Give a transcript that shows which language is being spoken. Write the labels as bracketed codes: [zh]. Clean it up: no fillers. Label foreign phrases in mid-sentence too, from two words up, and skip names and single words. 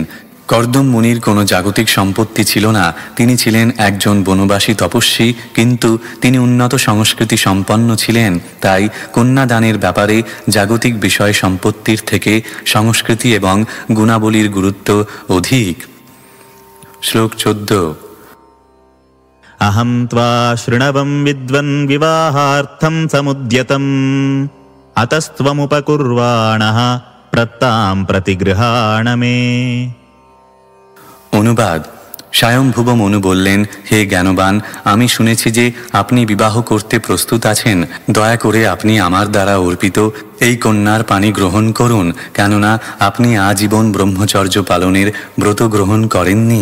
[bn] কর্দম মুনির কোনো জাগতিক সম্পত্তি ছিল না, তিনি ছিলেন একজন বনবাসী তপস্বী, কিন্তু তিনি উন্নত সংস্কৃতি সম্পন্ন ছিলেন। তাই কন্যাদানের ব্যাপারে জাগতিক বিষয় সম্পত্তির থেকে সংস্কৃতি এবং গুণাবলীর গুরুত্ব অধিক। শ্লোক 14। [sa] अहं त्वा शृणवं विद्वन् विवाहार्थं समुद्यतम् अतस्त्वमुपकुर्वाणः प्रत्तां प्रतिगृहाण मे। [bn] অনুবাদ: স্বয়ম্ভুব মনু বললেন, হে জ্ঞানবান, আমি শুনেছি যে আপনি বিবাহ করতে প্রস্তুত আছেন। দয়া করে আপনি আমার দ্বারা অর্পিত এই কন্যার পানি গ্রহণ করুন, কেননা আপনি আজীবন ব্রহ্মচর্য পালনের ব্রত গ্রহণ করেননি।